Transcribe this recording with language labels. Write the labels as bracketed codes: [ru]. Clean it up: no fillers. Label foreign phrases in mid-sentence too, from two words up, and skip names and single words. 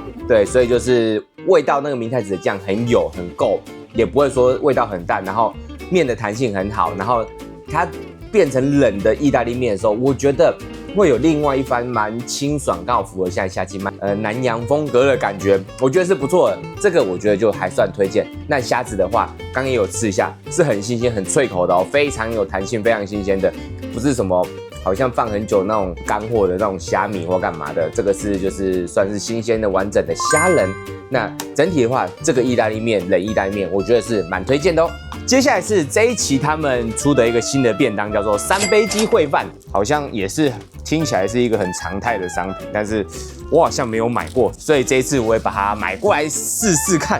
[zh] 對，所以就是味道那個明太子的醬很有很夠，也不會說味道很淡，然後麵的彈性很好，然後它變成冷的意大利麵的時候，我覺得會有另外一番蠻清爽，剛好符合現在夏季南洋風格的感覺，我覺得是不錯的。這個我覺得就還算推薦。那蝦子的話，剛剛也有吃一下，是很新鮮、很脆口的哦，非常有彈性，非常新鮮的，不是什麼好像放很久那種乾貨的那種蝦米或幹嘛的。這個是就是算是新鮮的、完整的蝦仁。那整體的話，這個意大利麵冷意大利麵，我覺得是蠻推薦的哦。接下來是這一期他們出的一個新的便當，叫做三杯雞燴飯，好像也是聽起來是一個很常態的商品，但是我好像沒有買過，所以這一次我也把它買過來試試看。